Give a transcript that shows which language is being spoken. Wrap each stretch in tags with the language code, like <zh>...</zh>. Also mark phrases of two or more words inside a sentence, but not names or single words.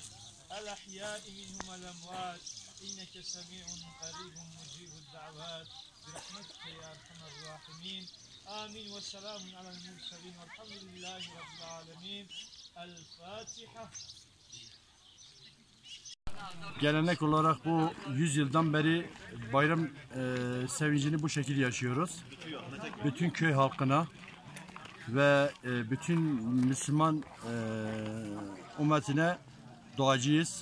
<ar>الأحياء منهم والأموات إنك سميع قريب مجيب الدعوات برحمتك يا أرحم الراحمين آمين والسلام على المرسلين والحمد لله رب العالمين. الفاتحة.</ar> <tr>Gelenek olarak bu 100 yıldan beri bayram sevincini bu şekilde yaşıyoruz. Bütün köy halkına ve bütün Müslüman ümmetine duacıyız.</tr>